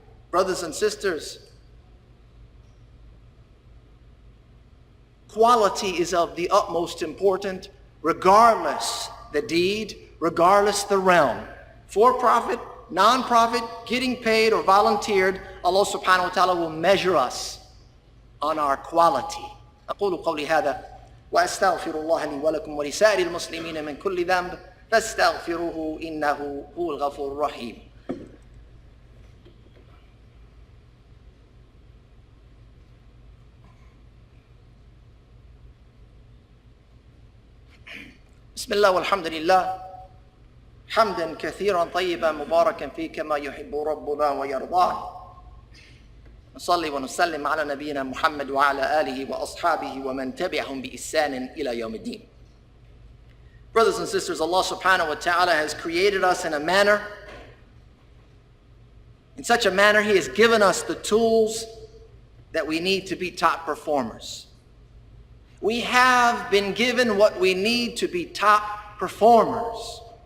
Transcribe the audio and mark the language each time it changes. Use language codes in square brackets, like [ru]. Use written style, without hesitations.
[en] Brothers and sisters, quality is of the utmost importance, regardless the deed, regardless the realm. For-profit, non-profit, getting paid or volunteered, Allah subhanahu wa ta'ala will measure us on our quality. [ar] أقول قولي هذا وأستغفر الله لي ولكم ولسائر المسلمين من كل ذنب فاستغفروه إنه هو الغفور الرحيم. بسم الله والحمد لله حمدا كثيرا طيبا مباركا فيه كما يحب ربنا ويرضاه. نصلي ونسلم على نبينا محمد وعلى آله وأصحابه ومن تبعهم بإحسان إلى يوم الدين. [en] Brothers and sisters, Allah subhanahu wa ta'ala has created us in such a manner, He has given us the tools that we need to be top performers. We have been given what we need to be top performers.